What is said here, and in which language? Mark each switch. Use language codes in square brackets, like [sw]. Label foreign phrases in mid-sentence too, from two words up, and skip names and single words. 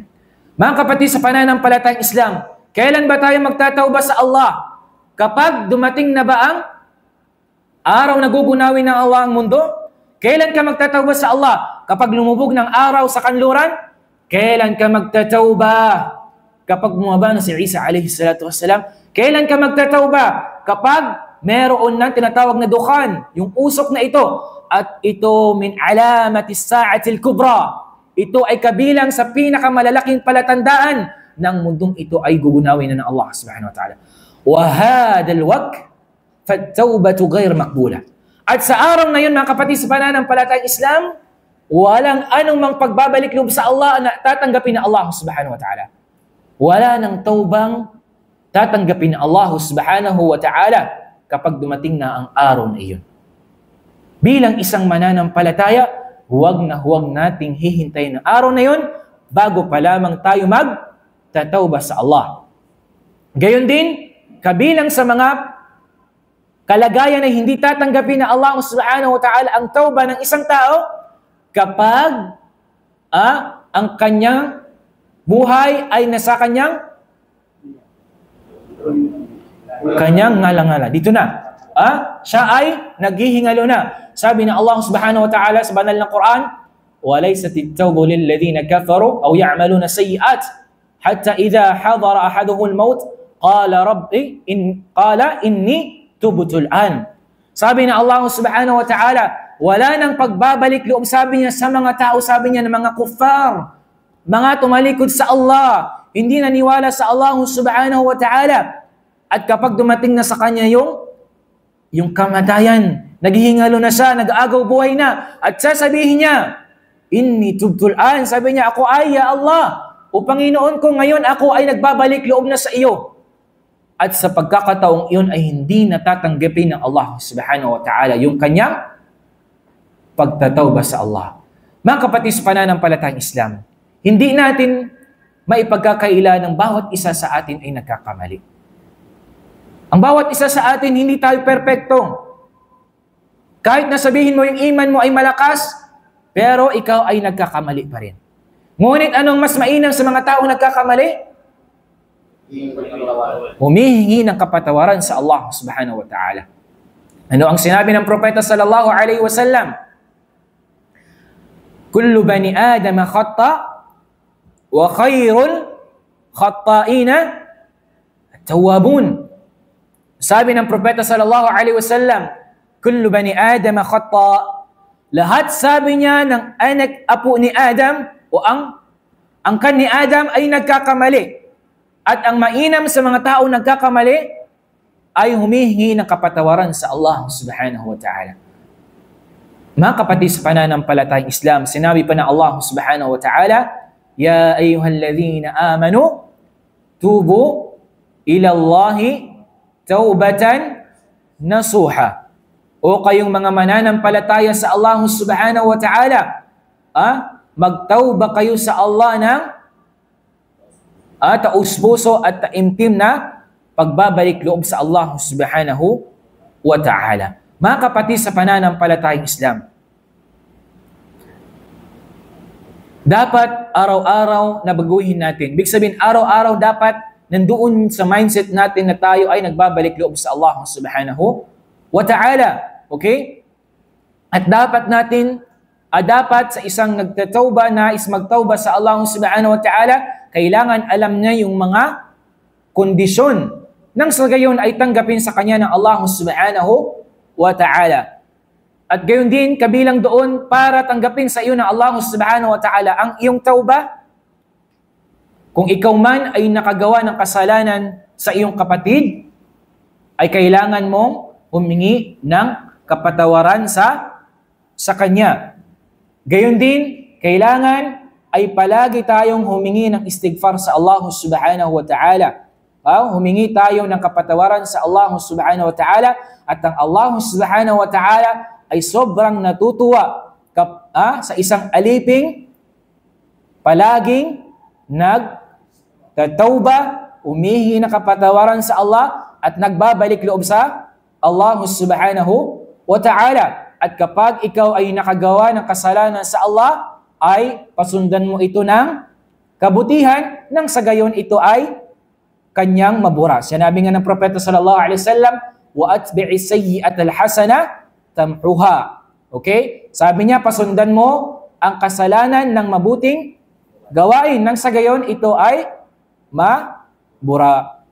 [tl] Mga kapatid sa pananampalatayang Islam, kailan ba tayo magtatauba sa Allah? Kapag dumating na ba ang araw na gugunawin ng Allah ang mundo? Kailan ka magtatauba sa Allah? Kapag lumubog ng araw sa kanluran? Kailan ka magtatauba? Kapag bumaba na si Isa [ar] عليه الصلاة والسلام? [tl] Kailan ka magtatauba? Kapag meron ng tinatawag na dukhan, yung usok na ito, at ito [ar] من علامات الساعة الكبرى. [tl] Ito ay kabilang sa pinakamalalaking palatandaan ng mundong ito ay gugunawin na ng Allah [ar] سبحانه وتعالى. وهذا الوقت فالتوبة غير مقبولة. [tl] At sa araw na yun, mga kapatid sa pananampalatayang Islam, walang anumang pagbabalik loob sa Allah na tatanggapin ng Allah [ar] سبحانه وتعالى. [tl] Wala nang taubang tatanggapin ng Allah [ar] سبحانه وتعالى [tl] kapag dumating na ang araw na iyon. Bilang isang mananampalataya, huwag nating hihintayin ng araw na yun bago pa lamang tayo magtatauba sa Allah. Gayon din, kabilang sa mga kalagayan na hindi tatanggapin na Allah [ar] سبحانه وتعالى [tl] ang tauba ng isang tao kapag ang kanyang buhay ay nasa kanyang ngala-ngala. Dito na. Siya ay naghihingalo na. Sabi ng [ar] Allah سبحانه وتعالى sa banal na Quran, وَلَيْسَتِ التَّوْبُ لِلَّذِينَ كَفَرُوا أَوْ يَعْمَلُونَ سَيِّئَاتٍ حَتَّى إِذَا حَضَرَ أَحَدُهُ الْمَوْتِ قَالَ إِنِّي تُبْتُ الْآنَ. [tl] Sabi ng Allah [ar] سبحانه وتعالى, [tl] wala nang pagbabalik loob, sabi niya sa mga tao, sabi niya ng mga kuffar, mga tumalikod sa Allah, hindi naniwala sa Allah [ar] سبحانه وتعالى. [tl] At kapag dumating na sa kanya yung kamatayan, naghihingalo na siya, nag-aagaw buhay na, at sasabihin niya, [ar] إني تبت الآن, [tl] sabi niya, ako ay, ya Allah, o Panginoon ko, ngayon ako ay nagbabalik loob na sa iyo. At sa pagkakataong iyon ay hindi natatanggapin ng Allah [ar] سبحانه وتعالى [tl] yung kanyang pagtatawba sa Allah. Mga kapatid sa pananampalatayang Islam, hindi natin maipagkakaila ng bawat isa sa atin ay nagkakamali. Ang bawat isa sa atin, hindi tayo perpekto. Kahit nasabihin mo yung iman mo ay malakas, pero ikaw ay nagkakamali pa rin. Ngunit anong mas mainam sa mga taong nagkakamali? Humihingi ng kapatawaran sa Allah [ar] سبحانه وتعالى. [tl] Ano ang sinabi ng propeta [ar] صلى الله عليه وسلم? كل بني آدم خطاء وخير الخطائين التوابون. [tl] Sabi ng propeta [ar] صلى الله عليه وسلم, كل بني آدم خطاء. [tl] Lahat, sabi niya, ng anak apo ni Adam o ang angkan ni Adam ay nagkakamali. At ang mainam sa mga taong nagkakamali ay humihingi ng kapatawaran sa Allah [ar] سبحانه وتعالى. [tl] Mga kapatid sa pananampalatayang Islam, sinabi pa ng Allah [ar] سبحانه وتعالى, يا أيها الذين آمنوا توبوا إلى الله توبة نصوحا. [tl] O kayong mga mananampalataya sa Allah [ar] سبحانه وتعالى, [tl] magtauba kayo sa Allah ng taus-puso at taimtim na pagbabalik loob sa Allah [ar] سبحانه وتعالى. [tl] Mga kapatid sa pananampalatayang Islam, dapat araw-araw na baguhin natin. Ibig sabihin, araw-araw dapat nandoon sa mindset natin na tayo ay nagbabalik loob sa Allah [ar] سبحانه وتعالى. [tl] Okay? At dapat natin, dapat sa isang nagtatawba na is magtawba sa Allah [ar] سبحانه وتعالى, [tl] kailangan alam niya yung mga kondisyon nang sa gayon ay tanggapin sa kanya ng Allah [ar] سبحانه وتعالى. [tl] At gayon din, kabilang doon para tanggapin sa iyo ng Allah [ar] سبحانه وتعالى [tl] ang iyong tawba. Kung ikaw man ay nakagawa ng kasalanan sa iyong kapatid, ay kailangan mong humingi ng kapatawaran sa kanya. Gayon din, kailangan ay palagi tayong humingi ng istighfar sa Allah [ar] سبحانه وتعالى. [tl] Humingi tayo ng kapatawaran sa Allah [ar] سبحانه وتعالى, [tl] at ang Allah [ar] سبحانه وتعالى [tl] ay sobrang natutuwa sa isang aliping palaging nagtatawba, humihingi ng kapatawaran sa Allah at nagbabalik loob sa Allah [ar] سبحانه وتعالى. [tl] At kapag ikaw ay nakagawa ng kasalanan sa Allah, ay pasundan mo ito ng kabutihan, nang sa gayon ito ay kanyang mabura. Sinabi nga ng propeta [ar] صلى الله عليه وسلم, وأتبع السيئة الحسنة تمحها. [tl] Okay? Sabi niya, pasundan mo ang kasalanan ng mabuting gawain, nang sa gayon ito ay mabura.